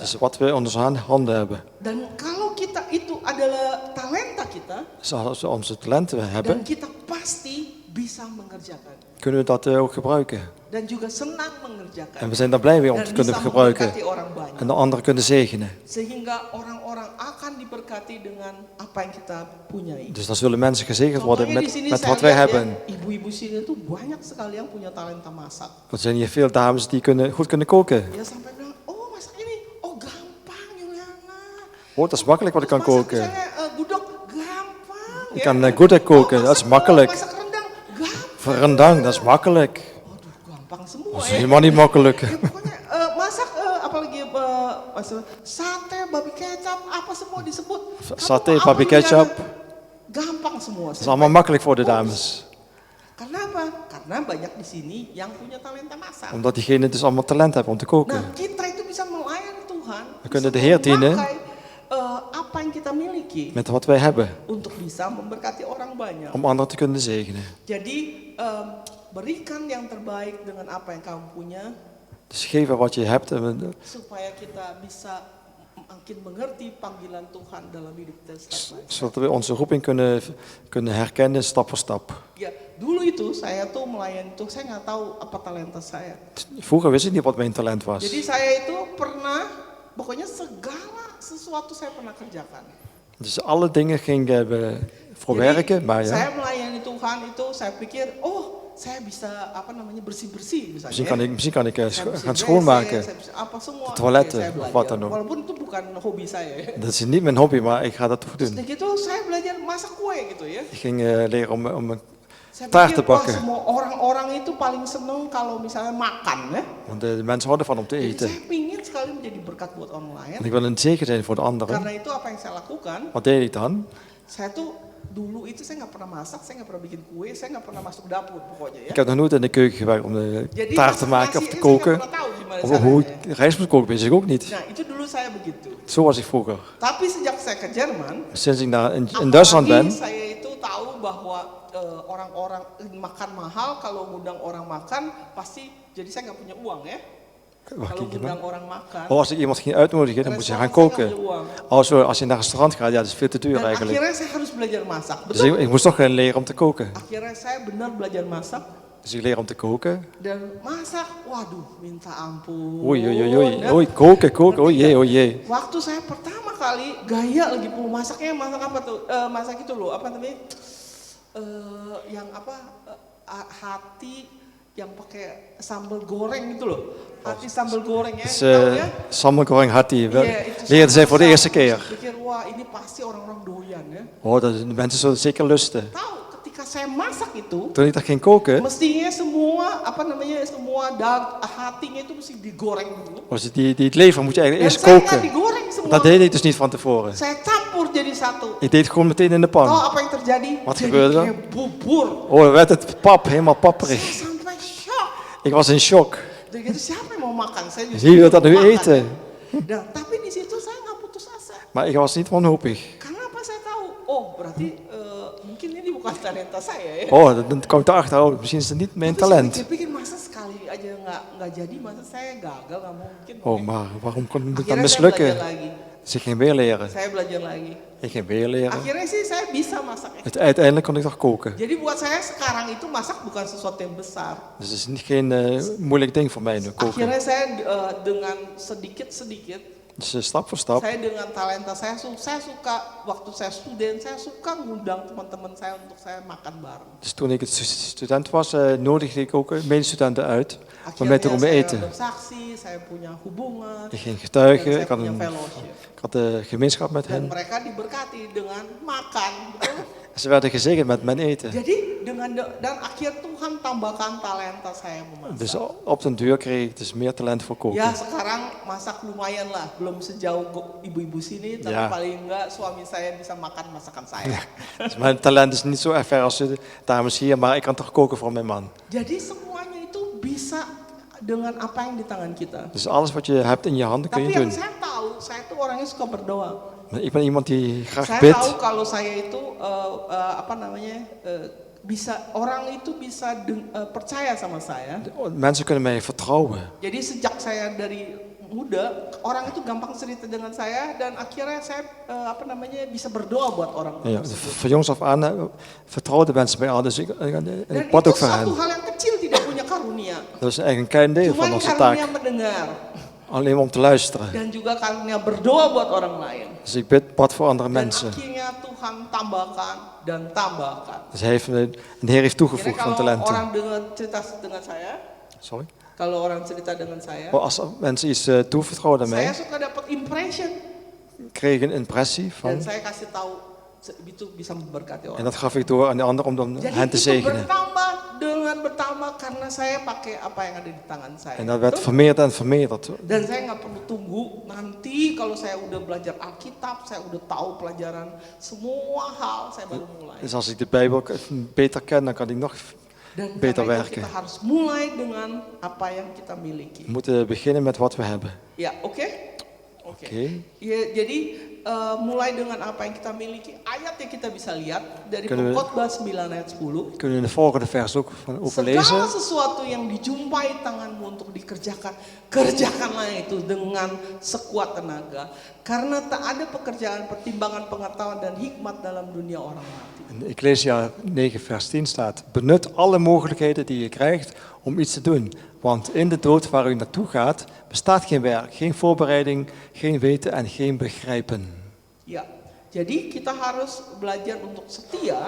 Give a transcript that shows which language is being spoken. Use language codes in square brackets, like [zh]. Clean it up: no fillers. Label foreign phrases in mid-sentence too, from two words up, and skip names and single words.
[nl] Dus wat we in onze handen hebben. [id] Dan kalau kita itu adalah talenta kita, [nl] Dus als we onze talenten dan hebben, [id] kita pasti bisa mengerjakan. [nl] kunnen we dat ook gebruiken. [id] Dan juga senang mengerjakan. [nl] En we zijn daar blij mee om [id] Dan [nl] te kunnen [id] bisa [nl] gebruiken. [id] memberkati orang banyak. [nl] En de anderen kunnen zegenen. [id] Sehingga orang-orang akan diberkati dengan apa yang kita punyai. [nl] Dus dan zullen mensen gezegend worden [id] Contohnya di sini [nl] met [id] saya [nl] wat wij [id] lihat ya, [nl] hebben. [id] ibu-ibu sini tuh banyak sekali yang punya talenta masak. [nl] Er zijn hier veel dames die goed kunnen koken. [id] Ya sampai bilang, oh masak ini, oh gampang Juliana. [nl] Oh, dat is makkelijk wat ik kan [id] Masak [nl] koken. [id] misalnya gudeg gampang. [nl] Ik kan gudeg koken, dat is makkelijk. [id] Masak rendang gampang. [nl] Rendang, dat is makkelijk. [id] Waduh, gampang semua [nl] Dat is [id] ya. [nl] helemaal niet makkelijk. [id] Ya pokoknya masak apalagi sate, babi kecap, apa semua disebut. Kamu [nl] Sate, [id] apa, [nl] babi [id] Juliana? [nl] kecap. [id] Gampang semua. [nl] Dat is allemaal makkelijk voor de dames. [id] Karena apa? Karena banyak di sini yang punya talenta masak. [nl] Omdat diegenen dus allemaal talent hebben om te koken. [id] Nah, kita itu bisa melayani Tuhan. [nl] We kunnen [id] bisa [nl] de Heer dienen. [id] memakai, apa yang kita miliki [nl] Met wat wij hebben. [id] untuk bisa memberkati orang banyak. [nl] Om anderen te kunnen zegenen. [id] Jadi berikan yang terbaik dengan apa yang kamu punya [nl] Dus geven wat je hebt. [id] supaya kita bisa makin mengerti panggilan Tuhan dalam hidup kita setiap hari. [nl] Zodat we onze roeping kunnen herkennen stap voor stap. [id] Ya, dulu itu saya tuh melayani tuh saya nggak tahu apa talenta saya. [nl] Vroeger wist ik niet wat mijn talent was. [id] Jadi saya itu pernah, pokoknya segala sesuatu saya pernah kerjakan. [nl] Dus alle dingen ging voor [id] Jadi, [nl] werken. Maar [id] saya [nl] ja, [id] melayani Tuhan itu saya pikir, oh saya bisa bersih-bersih misalnya. [nl] misschien kan ik [id] Saya bisa [nl] gaan WC, schoonmaken. [id] saya bisa apa semua. [nl] De toiletten, [id] Oke, saya [nl] of [id] belajar. [nl] wat dan ook. [id] Walaupun itu bukan hobi saya. [nl] Dat is niet mijn hobby, maar ik ga dat toch [id] Terus [nl] doen. [id] gitu saya belajar masak kue gitu ya. [nl] Ik ging leren om een [id] Saya [nl] taart te [id] pikir, wah [nl] bakken. [id] semua orang-orang itu paling seneng kalau misalnya makan ya. [nl] Want de mensen houden van om te [id] Jadi [nl] eten. [id] saya pingin sekali menjadi berkat buat orang lain. [nl] En ik wil een zegen zijn voor de anderen. [id] Karena itu apa yang saya lakukan, [nl] Wat deed ik dan? [id] saya tuh dulu itu saya nggak pernah masak, saya nggak pernah bikin kue, saya nggak pernah masuk dapur pokoknya ya. [nl] Ik heb nog nooit in de keuken gewerkt om de [id] Jadi [nl] taart te [id] masak [nl] maken [id] nasi [nl] of te [id] ini saya nggak [nl] koken. [id] pernah tahu gimana [nl] Of hoe [id] caranya. [nl] ik rijst moet koken, wist ik ook niet. [id] Nah itu dulu saya begitu. [nl] Zo was ik vroeger. [id] Tapi sejak saya ke Jerman, [nl] Sinds ik in Duitsland ben, [id] apalagi saya itu tahu bahwa orang-orang makan mahal, kalau ngundang orang makan pasti jadi saya nggak punya uang ya. [nl] wacht, [id] Kalau [nl] kijk [id] ngundang [nl] maar. [id] orang makan. [nl] Oh, als ik iemand ging uitnodigen, dan moest je gaan [id] restoran saya nggak [nl] koken. [id] punya uang. [nl] Oh, zo, als je naar een restaurant gaat, ja, dat is veel te duur [id] Dan [nl] eigenlijk. [id] akhirnya saya harus belajar masak. [nl] Dus [id] Betul. [nl] ik moest toch gaan leren om te koken. [id] Akhirnya saya benar belajar masak [nl] Dus ik leer om te koken. [id] dan masak. Waduh, minta ampun. [nl] Oei, oei, oei, oei, [id] Dan [nl] oei, koken, oh jee, oh jee. [id] waktu saya pertama kali gaya lagi mau masaknya masak apa tuh? Masak itu loh, apa namanya? Yang apa? Hati yang pakai sambal goreng gitu loh. Hati sambal goreng ya. [nl] Dus [id] Tahu ya? [nl] sambal goreng had hij. [id] Iya, itu [nl] Leerde zij voor de [id] saya [nl] eerste keer. [id] pikir wah ini pasti orang-orang doyan ya. [nl] Oh, dat, de mensen zullen zeker lusten. [id] Tahu ketika saya masak itu, [nl] Toen ik dat ging koken, [id] mestinya semua apa namanya semua hatinya itu mesti digoreng dulu. [nl] was het lever moet je eigenlijk [id] Dan [nl] eerst [id] saya nggak [nl] koken. [id] digoreng semua. [nl] Dat deed ik dus niet van tevoren. [id] Saya campur jadi satu. [nl] Ik deed het gewoon meteen in de [id] Tahu [nl] pan. [id] apa yang terjadi? [nl] Wat [id] Jadi [nl] gebeurde er? [id] kayak bubur. [nl] Oh, dan werd het pap, helemaal [id] Saya [nl] papperig. [id] sampai shock. [nl] Ik was in shock. [id] Dan gitu siapa yang mau makan? Saya [nl] Wie wil dat nu [id] makan. [nl] eten? [id] Dan, tapi di situ saya nggak putus asa. [nl] Maar ik was niet wanhopig. [id] Karena apa saya tahu? Oh berarti mungkin ini bukan talenta saya ya. [nl] Oh, dan kwam ik erachter, oh, misschien is het niet mijn [id] Tapi saya [nl] talent. [id] pikir masa sekali aja nggak jadi, masa saya gagal nggak mungkin. [nl] Oh, maar waarom kon het dan [id] Akhirnya saya [nl] mislukken? [id] belajar lagi. [nl] Dus ik ging weer leren. [id] Saya belajar lagi. [nl] Ik ging weer leren. [id] Akhirnya sih saya bisa masak. [nl] Uiteindelijk kon ik toch koken. [id] Jadi buat saya sekarang itu masak bukan sesuatu yang besar. [nl] Dus het is geen moeilijk ding voor mij nu, koken. [id] Akhirnya saya dengan sedikit-sedikit, [nl] Dus stap voor stap. [id] saya dengan talenta saya suka waktu saya student, saya suka ngundang teman-teman saya untuk saya makan bareng. [nl] Dus toen ik student was, nodigde ik ook medestudenten uit om [id] Akhirnya [nl] mee te komen [id] saya [nl] eten. [id] bersaksi, saya punya hubungan, [nl] Ik ging [id] dan [nl] getuigen, [id] saya [nl] ik had [id] punya [nl] een [id] fellowship. [nl] ik had de gemeenschap met [id] Dan [nl] hen. [id] mereka diberkati dengan makan, betul? [nl] Ze werden gezegend met mijn eten. [id] Jadi dan akhir Tuhan tambahkan talenta saya memasak. [nl] Dus op den duur kreeg ik dus meer talent voor koken. [id] Ya sekarang masak lumayan lah, belum sejauh ibu-ibu sini, tapi Ya. paling enggak suami saya bisa makan masakan saya. [nl] Dus mijn talent is niet zo erg ver als de dames hier, maar ik kan toch koken voor mijn man. [id] Jadi semuanya itu bisa dengan apa yang di tangan kita. [nl] Dus alles wat je hebt in je handen kun [id] Tapi [nl] je [id] yang [nl] doen. [id] saya tahu, saya tuh orangnya suka berdoa. [nl] Maar ik ben iemand die graag [id] Saya [nl] bidt. [id] tahu kalau saya itu bisa orang itu bisa percaya sama saya. [nl] Mensen kunnen mij vertrouwen. [id] Jadi sejak saya dari muda, orang itu gampang cerita dengan saya dan akhirnya saya bisa berdoa buat orang [nl] Ja, [id] tersebut. [nl] van jongs af aan vertrouwden mensen mij al, dus ik [id] Dan [nl] bad [id] itu [nl] ook voor hen. [id] satu hal yang kecil, tidak punya karunia. [nl] Dat is eigenlijk een klein deel van [id] Cuman [nl] onze [id] karunia [nl] taak, [id] mendengar [nl] alleen maar om te luisteren. [id] dan juga karunia berdoa buat orang lain. [nl] Dus ik bad voor andere [id] Dan [nl] mensen. [id] akhirnya Tuhan tambahkan dan tambahkan. [nl] Dus de Heer heeft [id] Kira [nl] toegevoegd van [id] kalau [nl] talenten. [id] orang cerita dengan saya, Sorry? kalau orang cerita dengan saya, [nl] Als mensen iets toevertrouwden aan [id] saya [nl] mij, [id] suka dapat impression [nl] kreeg ik een impressie [id] dan [nl] van, [id] saya kasih tahu itu bisa memberkati [nl] en [id] orang. [nl] dat gaf ik door aan de ander om [id] Jadi [nl] hen te [id] itu [nl] zegenen. [id] bertambah karena saya pakai apa yang ada di tangan saya. [nl] En dat werd [id] Betul? [nl] vermeerderd en vermeerderd. [id] Dan saya nggak perlu tunggu nanti kalau saya udah belajar Alkitab, saya udah tahu pelajaran semua hal, saya baru mulai. [nl] Dus als ik de Bijbel beter ken, dan kan ik nog [id] Dan [nl] beter [id] karena itu [nl] werken. [id] kita harus mulai dengan apa yang kita miliki. [nl] We moeten beginnen met wat we hebben. [id] Ya, oke? Oke. [nl] Oké. [id] Ya, jadi mulai dengan apa yang kita miliki. Ayat yang kita bisa lihat dari [nl] Kunnen we- [id] Pengkhotbah 9 ayat 10. [nl] Kunnen we in de volgende vers ook over [id] Segala [nl] lezen. [id] sesuatu yang dijumpai tanganmu untuk dikerjakan, kerjakanlah itu dengan sekuat tenaga. Karena tak ada pekerjaan, pertimbangan, pengetahuan dan hikmat dalam dunia orang mati. [nl] In Ecclesia 9 vers 10 staat: benut alle mogelijkheden die je krijgt om iets te doen. Want in de dood waar u naartoe gaat, bestaat geen werk, geen voorbereiding, geen weten en geen begrijpen. [id] Ya, jadi kita harus belajar untuk setia.